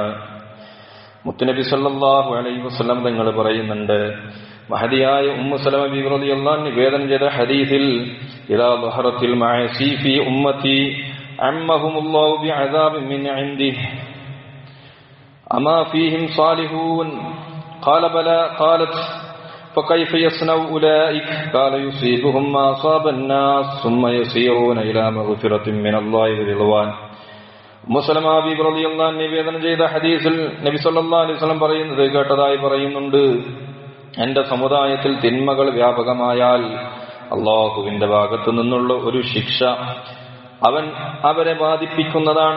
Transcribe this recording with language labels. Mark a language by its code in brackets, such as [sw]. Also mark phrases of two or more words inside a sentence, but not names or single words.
[ar] മുത്തുനബി صلى الله عليه وسلم [ml] തങ്ങൾ പറയുന്നുണ്ട്, മഹദിയായ ഉമ്മു സലമ ബിബി [ar] رضي الله عنها [ml] നിവേദനം ചെയ്ത ഹദീസിൽ, [ar] إذا ظهرت المعاصي في أمتي عمهم الله بعذاب من عنده أما فيهم صالحون قال بلى قالت فكيف يصنع أولئك قال يصيبهم ما أصاب الناس ثم يسيرون إلى مغفرة من الله ورضوان. [ml] മുസ്ലിം ഹബീബ് [ar] رضي الله عنه [ml] നിവേദനം ചെയ്ത ഹദീസിൽ നബി [ar] صلى الله عليه وسلم [ml] പറയുന്നത് കേട്ടതായി പറയുന്നുണ്ട്, എന്റെ സമുദായത്തിൽ തിന്മകൾ വ്യാപകമായാൽ അള്ളാഹുവിന്റെ ഭാഗത്തു നിന്നുള്ള ഒരു ശിക്ഷ അവരെ ബാധിപ്പിക്കുന്നതാണ്.